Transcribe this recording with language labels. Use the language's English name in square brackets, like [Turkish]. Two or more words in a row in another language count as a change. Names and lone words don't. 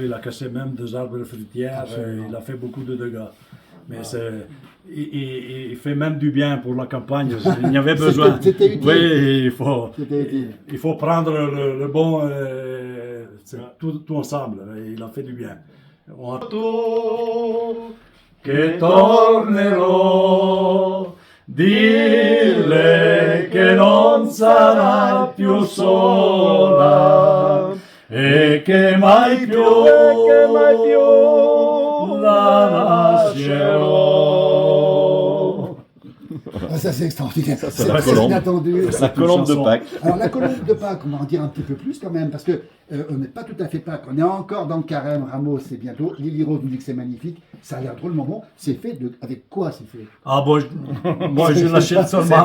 [French] Il a cassé même des arbres fruitières. Il a fait beaucoup de dégâts. Mais il fait même du bien pour la campagne. Il y avait besoin. C'était utile. Oui, C'était utile. il faut prendre le bon, c'est tout ensemble. Il a fait du bien. [Italian] Che tornerò, dille che non sarà più sola e che mai più la lascerò. [French] Ah, ça, c'est extraordinaire. c'est C'est la très colombe. inattendu. La colombe de Pâques. Alors, la colombe de Pâques, on va en dire un petit peu plus quand même, parce que on n'est pas tout à fait Pâques. On est encore dans le carême. Ramos, c'est bientôt. Lily Rose nous dit que c'est magnifique. Ça a l'air drôlement bon. C'est fait avec quoi c'est fait? Ah bon, moi je l'achète seulement.